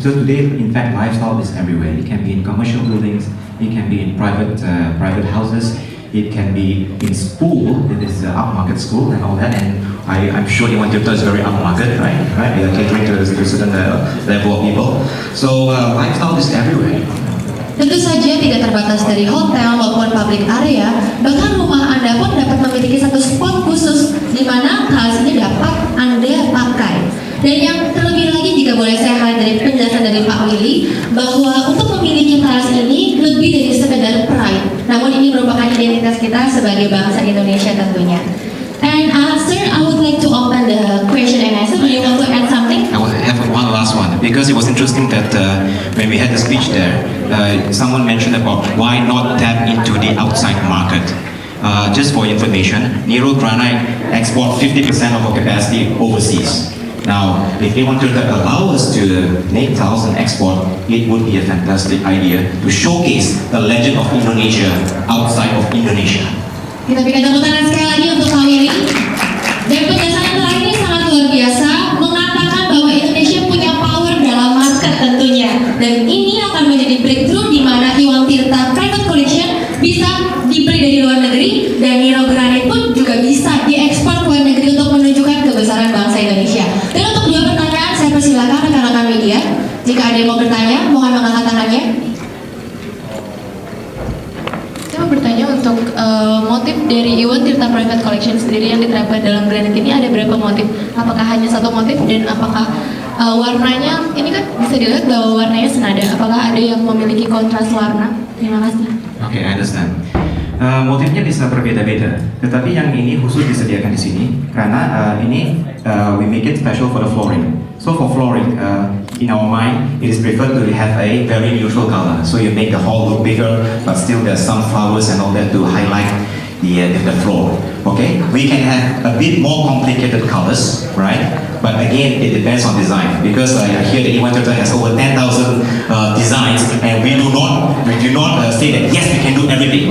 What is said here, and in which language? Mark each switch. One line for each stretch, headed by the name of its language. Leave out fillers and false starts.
English: So today, in fact, lifestyle is everywhere. It can be in commercial buildings, it can be in private houses, it can be in school. It is upmarket school and all that. And I'm sure Iwan Tirta is very upmarket, right? Right? They are catering to a certain level of people. So lifestyle is everywhere.
Indonesian: Tentu saja tidak terbatas dari hotel maupun public area, bahkan rumah Anda pun dapat memiliki satu spot khusus di mana tiles ini dapat Anda pakai. Dan yang terlebih lagi, jika boleh saya highlight dari penjelasan dari Pak Willy, bahwa untuk memiliki tiles ini lebih dari sekedar pride, namun ini merupakan identitas kita sebagai bangsa Indonesia tentunya.
English: And sir, I would like to open the question and answer. Do you want to add something? I will have one last one because it was interesting that when we had the speech there, someone mentioned about why not tap into the outside market. Just for information, Niro Granite export 50% of our capacity overseas. Now, if they wanted to allow us to make tiles and export, it would be a fantastic idea to showcase the legend of Indonesia outside of Indonesia.
Indonesian: Kita berikan tepuk tangan sekali lagi untuk Pak Willy. Dan penjelasan terakhir ini sangat luar biasa, mengatakan bahwa Indonesia punya power dalam market tentunya. Dan ini akan menjadi breakthrough di mana Iwan Tirta Private Collection bisa dibeli dari luar negeri dan Niro Granit pun juga bisa diekspor ke luar negeri untuk menunjukkan kebesaran bangsa Indonesia. Dan untuk dua pertanyaan, saya persilakan rekan-rekan media. Jika ada yang mau bertanya, mohon mengangkat tangannya. Saya mau bertanya untuk motif dari Iwan Tirta Private Collection sendiri yang diterapkan dalam granit ini ada berapa motif? Apakah hanya satu motif dan apakah warnanya, ini kan bisa dilihat bahwa warnanya senada, apakah ada yang memiliki kontras warna? Terima kasih.
English: Okay, I understand.
Indonesian: Motifnya bisa berbeda-beda, tetapi yang ini khusus disediakan di sini karena ini
English: we make it special for the flooring. So for flooring, in our mind, it is preferred to have a very neutral color. So you make the hall look bigger, but still there's some flowers and all that to highlight the floor. Okay, we can have a bit more complicated colors, right? But again, it depends on design because I hear that Iwan Tirta has over 10,000 designs, and we do not say that yes, we can do everything.